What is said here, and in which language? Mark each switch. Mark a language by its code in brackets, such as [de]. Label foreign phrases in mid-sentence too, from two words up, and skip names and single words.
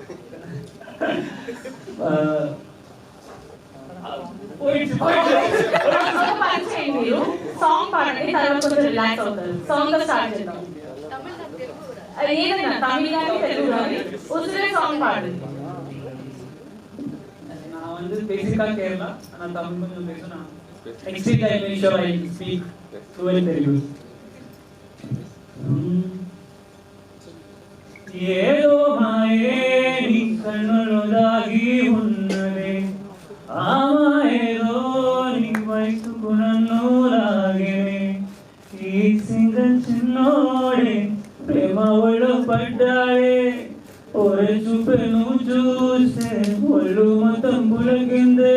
[te] సాంగ్ పాడండి, తర్వాత కొంచెం రిలాక్స్ అవుతారు. సాంగ్ తో స్టార్ట్ చేద్దాం. ఏదైనా తమిళ కానీ తెలుగు కానీ ఉసిరే సాంగ్ పాడండి. [ta] நான் வந்து பேசிக்கா கேரளா, ஆனால் தமிழ் கொஞ்சம் பேசுனா [en] next time I sure I speak fluent Telugu. [te] ఏదో మాయే నీ కన్నులో దాగి ఉన్నదే, ఆ మాయేదో నీ వయసుకు నన్ను లాగేనే. ఈ సింగల్ చిన్నోడే ప్రేమ ఒళ్ళు పడ్డాడే, ఒరే చూపే నువ్వు చూస్తే ఒళ్ళు మొత్తం పులకిందే.